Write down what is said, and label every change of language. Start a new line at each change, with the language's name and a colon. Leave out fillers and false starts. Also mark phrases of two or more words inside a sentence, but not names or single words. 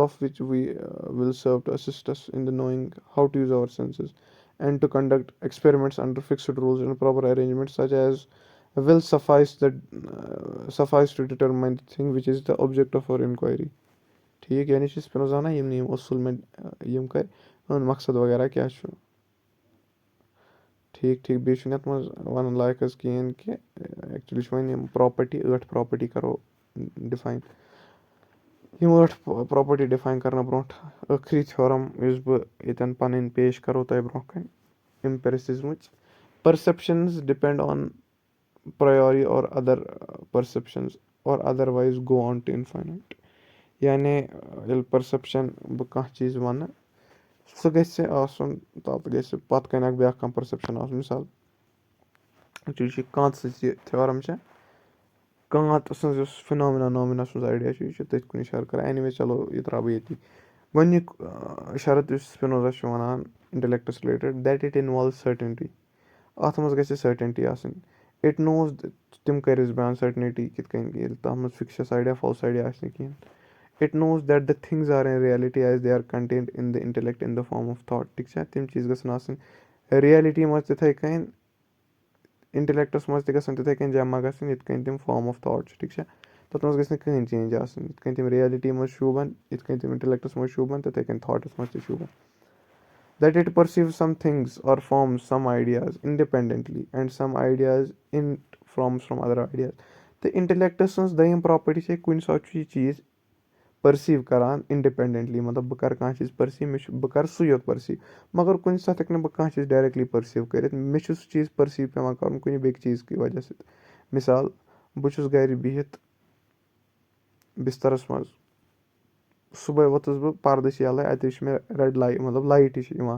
English: of which we will serve to assist us in the knowing how to use our senses and to conduct experiments under fixed rules and proper arrangement such as will suffice to determine the thing which is the object of our inquiry
Kashmiri: ٹھیٖک یعنی چھِ سپِنوزا وَنان یِم اصوٗل مےٚ یِم کَرِ یِہُنٛد مقصد وغیرہ کیٛاہ چھُ ٹھیٖک بیٚیہِ چھُنہٕ یَتھ منٛز وَنُن لایق حظ کِہیٖنۍ کہِ ایٚکچُؤلی چھِ وۄنۍ یِم پرٛاپَرٹی 8 پرٛاپَرٹی کَرو ڈِفاین. یِم 8 پرٛاپَرٹی ڈِفاین کَرنہٕ برونٛٹھ ٲخری تھیورم یُس بہٕ ییٚتٮ۪ن پَنٕنۍ پیش کَرو تۄہہِ برونٛہہ کَنہِ اِمپیرسِزمٕچ.
English: perceptions depend on priori or other perceptions or otherwise go on to infinite.
Kashmiri: یعنی ییٚلہِ پٔرسٮ۪پشَن بہٕ کانٛہہ چیٖز وَنہٕ سُہ گژھِ آسُن تَتھ گژھِ پَتہٕ کَنۍ اَکھ بیٛاکھ کانٛہہ پٔرسٮ۪پشَن آسُن. مِثال ایٚکچُؤلی چھِ کانٛژھ یہِ تھیورم چھےٚ کانٛت سٕنٛز یۄس فِنامِنا نامِنا سٕنٛز آیڈیا چھُ یہِ چھُ تٔتھۍ کُن اِشارٕ کَران. اینِوے چلو یہِ ترٛاوٕ بہٕ ییٚتی. گۄڈنیُک شرط یُس سپِنوزا چھُ وَنان اِنٹَلیکٹَس رِلیٹِڈ
English: that it involves certainty.
Kashmiri: اَتھ منٛز گژھِ سٔرٹَنٹی آسٕنۍ.
English: it knows
Kashmiri: تِم کٔرِس بیان سٔرٹنٹی کِتھ کٔنۍ ییٚلہِ تَتھ منٛز
English: fictitious idea false idea
Kashmiri: آسہِ نہٕ کِہیٖنۍ.
English: it knows that the things are in reality as they are contained in the intellect in the form of thought.
Kashmiri: ٹھیٖک چھا تِم چیٖز گژھن آسٕنۍ رِیَلٹی منٛز تِتھَے کٔنۍ اِنٹَلیکٹَس منٛز تہِ گژھن تِتھَے کٔنۍ جمع گژھٕنۍ یِتھ کٔنۍ تِم
English: form of thought
Kashmiri: چھِ. ٹھیٖک چھا تَتھ منٛز گژھِ نہٕ کٕہٕنۍ چینٛج آسٕنۍ. یِتھ کٔنۍ تِم رِیَلٹی منٛز شوٗبَن یِتھ کٔنۍ تِم اِنٹَلیکٹَس منٛز شوٗبَن تِتھَے کٔنۍ تھاٹَس منٛز تہِ شوٗبَن.
English: that it perceives some things or forms some ideas independently and some ideas from other ideas.
Kashmiri: تہٕ اِنٹَلیکٹ سٕنٛز دوٚیِم پرٛاپَرٹی چھِ کُنہِ ساتہٕ چھُ یہِ چیٖز پٔرسیٖو کَران اِنڈِپٮ۪نڈٮ۪نٹلی. مطلب بہٕ کَرٕ کانٛہہ چیٖز پٔرسیٖو بہٕ کَرٕ سُے یوت پٔرسیٖو. مگر کُنہِ ساتہٕ ہٮ۪کہٕ نہٕ بہٕ کانٛہہ چیٖز ڈایرٮ۪کٹلی پٔرسیٖو کٔرِتھ. مےٚ چھُ سُہ چیٖز پٔرسیٖو پٮ۪وان کَرُن کُنہِ بیٚکہِ چیٖز کہِ وجہ سۭتۍ. مِثال بہٕ چھُس گَرِ بِہِتھ بِسترَس منٛز صُبحٲے ووٚتھُس بہٕ پَردٕ چھِ یَلَے اَتہِ وٕچھ مےٚ
English: red light
Kashmiri: مطلب لایٹہِ چھِ یِوان.